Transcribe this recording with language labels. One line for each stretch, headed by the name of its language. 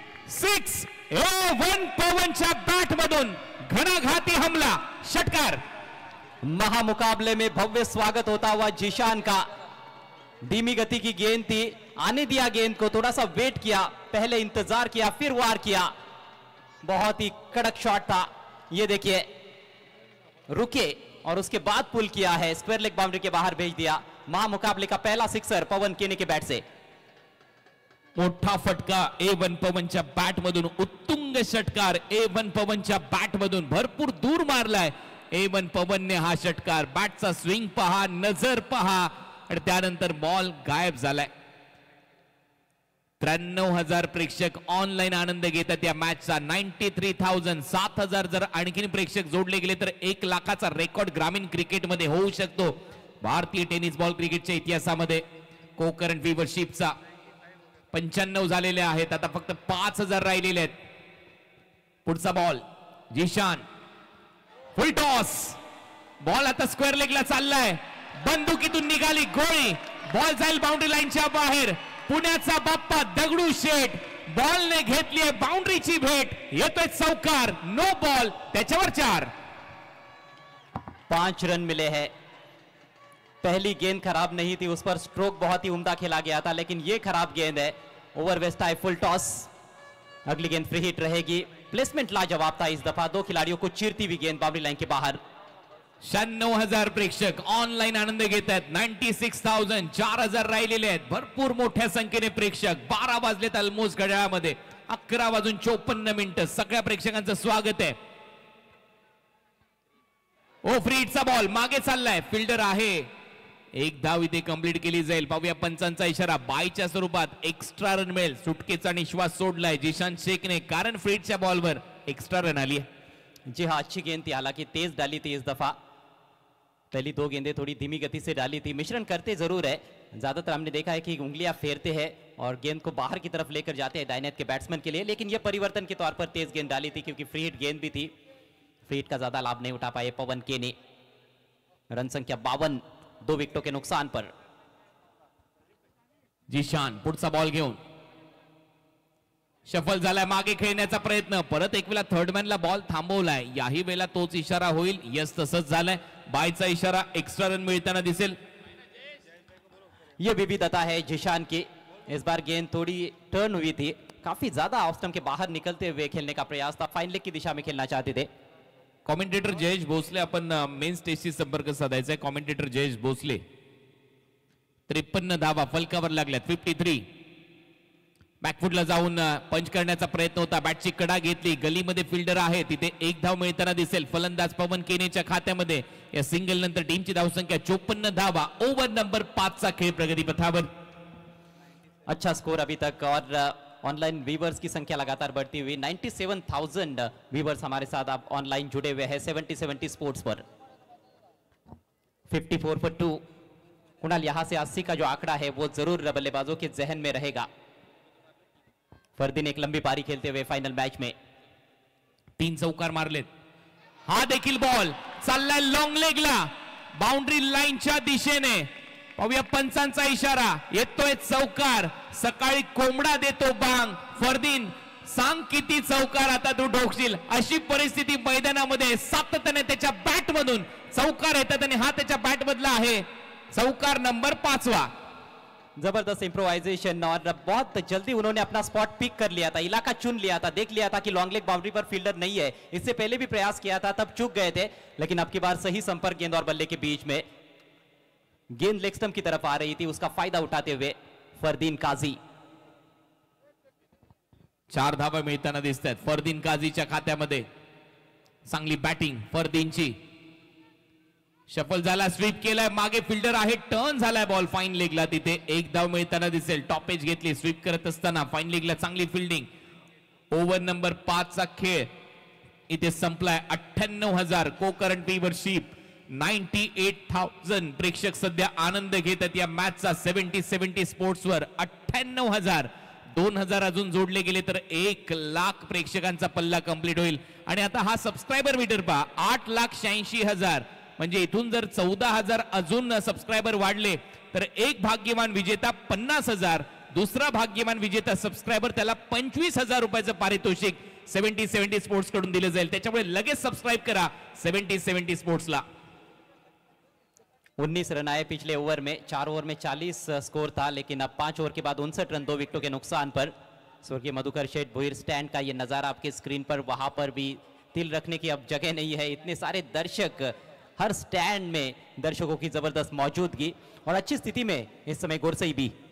Marathi: 6 1 पवनच्या bat मधून घणाघाती हमला. षटकार.
Hindi: महामुकाबले में भव्य स्वागत होता हुआ जीशान का. धीमी गति की गेंद थी. आने दिया गेंद को, थोड़ा सा वेट किया, पहले इंतजार किया, फिर वार किया. बहुत ही कड़क शॉट था. ये देखिए रुके और उसके बाद पुल किया है. स्क्वायर लेग बाउंड्री के बाहर भेज दिया. महामुकाबले का पहला सिक्सर पवन केने के बैट से.
Marathi: मोठा फटका A1 पवनच्या बॅट मधून. उत्तुंग षटकार A1 पवनच्या बॅट मधून. भरपूर दूर मारलाय A1 पवनने हा षटकार. बॅटचा स्विंग पहा, नजर पहा आणि त्यानंतर बॉल गायब झालाय. 93,000 प्रेक्षक ऑनलाईन आनंद घेतात या मॅचचा. 93,000. 7,000 जर आणखीन प्रेक्षक जोडले गेले तर 1 लाखाचा रेकॉर्ड ग्रामीण क्रिकेटमध्ये होऊ शकतो. भारतीय टेनिस बॉल क्रिकेटच्या इतिहासामध्ये कोकरंट व्ह्यूवरशिपचा 95 झालेले आहेत. आता फक्त 5,000 राहिलेले आहेत. पुढचा बॉल जीशान फुल टॉस, बॉल आता स्क्वेअर लेगला चाललाय, बंदुकीतून निघाली गोळी, बॉल जाईल बाउंड्री लाईनच्या बाहेर. पुण्याचा बाप्पा दगडू शेठ बॉलने घेतलीये बाउंड्रीची भेट, येतोय चौकार, नो बॉल, त्याच्यावर 4.
Hindi: 5 रन मिले हैं. पहली गेंद खराब नहीं थी, उस पर स्ट्रोक बहुत ही उम्दा खेला गया था, लेकिन ये खराब गेंद है. ओवर वेस्ट आए, फुल टॉस. अगली गेंद फ्री हिट रहेगी. प्लेसमेंट लाजवाब था इस दफा, 2 खिलाड़ियों को चीरती हुई गेंद बाउंड्री लाइन के बाहर.
Marathi: 96,000 प्रेक्षक ऑनलाईन आनंद घेत आहेत. 96,000, 4,000 राहिलेले आहेत. भरपूर मोठ्या संख्येने प्रेक्षक. 12 वाजलेत ऑलमोस्ट घड्याळामध्ये. 11:54 सगळ्या प्रेक्षकांचं स्वागत आहे. ओ फ्री हिटचा बॉल मागे चाललाय, फिल्डर आहे. 1 धाव इथे कंप्लीट केली जाईल. पाहूया पंचांचा इशारा, बायच्या स्वरूपात एक्स्ट्रा रन मिळेल. सुटकेचा निश्वास सोडलाय जिशान शेखने, कारण फ्री हिटच्या बॉलवर एक्स्ट्रा रन आली है.
Hindi: जी हाँ, अच्छी गेंद थी, हालांकि तेज डाली थी इस दफा. पहली 2 गेंदें थोड़ी धीमी गति से डाली थी. मिश्रण करते जरूर है, ज्यादातर हमने देखा है कि उंगलियां फेरते हैं और गेंद को बाहर की तरफ लेकर जाते हैं दाहिने हाथ के बैट्समैन के लिए, लेकिन यह परिवर्तन के तौर पर तेज गेंद डाली थी क्योंकि फ्री हिट गेंद भी थी. फ्री हिट का ज्यादा लाभ नहीं उठा पाए पवन के ने. रन संख्या 52, 2 विकेटों के नुकसान पर.
Marathi: जिशान पुढचा बॉल घेऊन शफल झालाय, मागे खेळण्याचा प्रयत्न, परत एक वेळा थर्डमॅनला बॉल थांबवलाय. याही वेळेला तोच इशारा होईल. यस, तसंच झालंय. बायचा इशारा, एक्स्ट्रा रन मिळताना दिसेल.
Hindi: ये विविधता है जिशान की. इस बार गेंद थोड़ी टर्न हुई थी, काफी ज्यादा ऑफ स्टंप के बाहर निकलते हुए खेलने का प्रयास था. फाइन लेग की दिशा में खेलना चाहते थे.
Marathi: कॉमेंटेटर जयेश भोसले, आपण मेन स्टेजशी संपर्क साधायचा आहे. कॉमेंटेटर जयेश भोसले. 53 धावा फलकावर लागल्यात. 53. बॅकफुटला जाऊन पंच करण्याचा प्रयत्न होता, बॅटची कडा घेतली, गलीमध्ये फिल्डर आहे, तिथे 1 धाव मिळताना दिसेल. फलंदाज पवन केनेच्या खात्यामध्ये. या सिंगल नंतर टीमची धावसंख्या 54 धावा. ओव्हर नंबर 5 चा खेळ प्रगतीपथावर.
Hindi: अच्छा स्कोर अभी तक, और ऑनलाइन व्यूवर्स की संख्या लगातार बढ़ती हुई. 97,000 व्यूवर्स हमारे साथ आप ऑनलाइन जुड़े हुए हैं 70-70 स्पोर्ट्स पर.
English: 54 for 2.
Hindi: कुणाल, यहां से 80 का जो आंकड़ा है वो जरूर बल्लेबाजों के जहन में रहेगा. फरदीन एक लंबी पारी खेलते हुए फाइनल मैच में
Marathi: 3 चौकार मारलेत. हा देखील बॉल चाललाय लॉंग लेगला, बाउंड्री लाईनच्या दिशेने. पाहूया पंचांचा इशारा, येतोय चौकार. सकाळी कोंबडा देतो बांग. फरदीन, सांग किती चौकार आता तू ठोकशील, अशी परिस्थिती मैदानामध्ये. सातत्याने त्याच्या बॅट मधून चौकार येतात आणि हा त्याच्या बॅट मधला आहे. चौकार नंबर 5वा.
Hindi: जबरदस्त इम्प्रोवाइजेशन, और बहुत जल्दी उन्होंने अपना स्पॉट पिक कर लिया था, इलाका चुन लिया था, देख लिया था कि लॉन्ग लेग बाउंड्री पर फील्डर नहीं है. इससे पहले भी प्रयास किया था, तब चूक गए थे, लेकिन अब की बार सही संपर्क गेंद और बल्ले के बीच में. गेंद लेग स्टंप की तरफ आ रही थी, उसका फायदा उठाते हुए फरदीन काजी.
Marathi: 4 धावा मिळताना दिसत आहेत फरदीन काझीच्या खात्यामध्ये. चांगली बॅटिंग फरदीनची. शफल झाला, स्वीप केलाय, मागे फिल्डर आहे, टर्न झालाय बॉल फाईन लेगला. तिथे 1 धाव मिळताना दिसेल. टॉप एज घेतली स्वीप करत असताना. फाईन लेगला चांगली फिल्डिंग. ओव्हर नंबर 5 चा खेळ इथे संपलाय. 98,000 को करंट व्ह्यूअरशिप. 98,000 प्रेक्षक सध्या आनंद घेतात या मॅचचा 70-70 स्पोर्ट्सवर. 98,000, 2,000 अजून जोडले गेले तर 1,00,000 प्रेक्षकांचा पल्ला कंप्लीट होईल. आणि आता हा सबस्क्रायबर मीटर पहा, 8,86,000. म्हणजे इथून जर 14,000 अजून सबस्क्रायबर वाढले तर एक भाग्यवान विजेता 50,000, दुसरा भाग्यवान विजेता सबस्क्रायबर त्याला 25,000 रुपयाचं पारितोषिक 70-70 स्पोर्ट्स कडून दिले जाईल. त्याच्यामुळे लगेच सबस्क्राइब करा 70-70 स्पोर्ट्सला.
Hindi: 19 रन आए पिछले ओवर में. 4 ओवर में 40 स्कोर था, लेकिन अब 5 ओवर के बाद 59 रन 2 विकेटों के नुकसान पर. स्वर्गीय मधुकर शेठ भुईर स्टैंड का ये नजारा आपके स्क्रीन पर, वहां पर भी तिल रखने की अब जगह नहीं है. इतने सारे दर्शक, हर स्टैंड में दर्शकों की जबरदस्त मौजूदगी, और अच्छी स्थिति में इस समय गोरसई भी.